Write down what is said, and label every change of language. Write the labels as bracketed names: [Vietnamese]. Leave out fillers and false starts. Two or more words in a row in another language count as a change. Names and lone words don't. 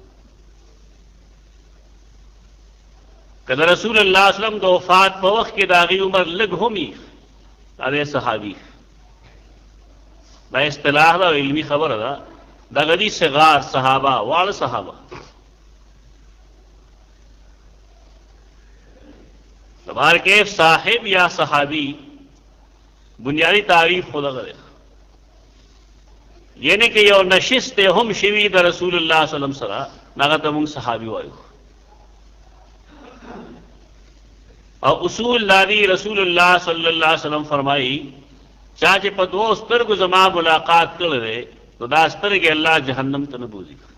[Pashto] که د رسول الله صلی الله علیه وسلم د وفات په وخت کې د هغوی عمر لږ هم وي، هغه صحابي. دا اصطلاح ده او علمي خبره ده، دغه دي صغار صحابه، واړه صحابه. [Urdu] بہر کیف [Pashto] صاحب یا صحابی بنیادی تعریف خود دغه ده، یعنی کہ یو نشست هم شوی د رسول الله صلی الله علیه وسلم سره، هغه ته موږ صحابي وایو. او اصول دادی رسول الله صلی الله علیه وسلم فرمایي چا چې په دوه سترګو زما ملاقات کړی دی نو دا سترګې الله جهنم ته نه بوځي.